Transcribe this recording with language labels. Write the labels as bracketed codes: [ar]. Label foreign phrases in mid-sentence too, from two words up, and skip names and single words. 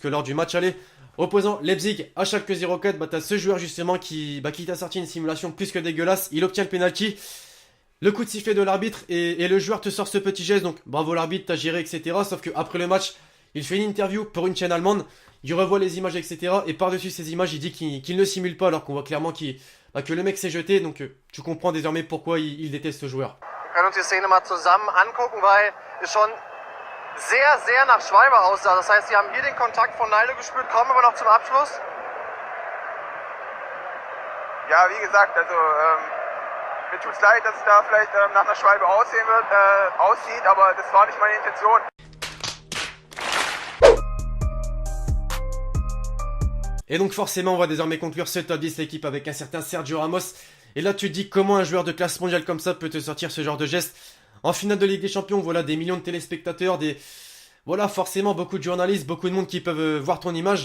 [fr] lors du match aller opposant Leipzig à Schalke 04, bah t'as ce joueur justement qui t'a sorti une simulation plus que dégueulasse, il obtient le penalty, le coup de sifflet de l'arbitre et le joueur te sort ce petit geste, donc bravo l'arbitre, t'as géré etc. Sauf que après le match, il fait une interview pour une chaîne allemande, il revoit les images etc. Et par-dessus ces images, il dit qu'il ne simule pas alors qu'on voit clairement que le mec s'est jeté, donc tu comprends désormais pourquoi il déteste ce joueur. [de] Wir können uns die Szene mal zusammen angucken, weil es schon sehr, sehr nach Schwalbe aussah. Das heißt, sie haben hier den Kontakt von Naldo gespürt. Kommen wir noch zum Abschluss. Ja, wie gesagt, also mir tut's leid, dass es da vielleicht nach einer Schwalbe aussieht, aber das war nicht meine Intention. [fr] Et donc forcément, on va désormais conclure ce top 10 l'équipe avec un certain Sergio Ramos. Et là, tu te dis comment un joueur de classe mondiale comme ça peut te sortir ce genre de geste. En finale de Ligue des Champions, voilà des millions de téléspectateurs, voilà forcément beaucoup de journalistes, beaucoup de monde qui peuvent voir ton image.